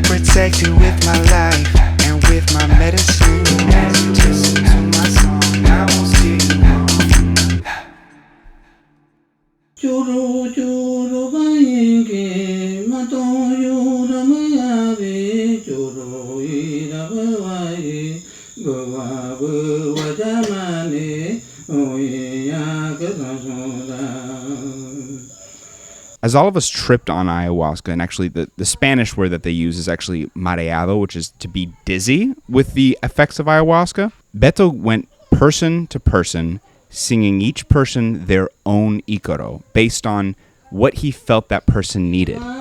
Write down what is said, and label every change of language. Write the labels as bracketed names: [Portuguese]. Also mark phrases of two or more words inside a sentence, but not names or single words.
[English] Protect you with my life and with my medicine. As you listen to my song, I won't steer you wrong. Churu churu bainge mato yura mayabe churu ira bawaye bawa bawa jamane oya kasansoda. As all of us tripped on ayahuasca, and actually the Spanish word that they use is actually mareado, which is to be dizzy with the effects of ayahuasca, Beto went person to person, singing each person their own Ikaro, based on what he felt that person needed.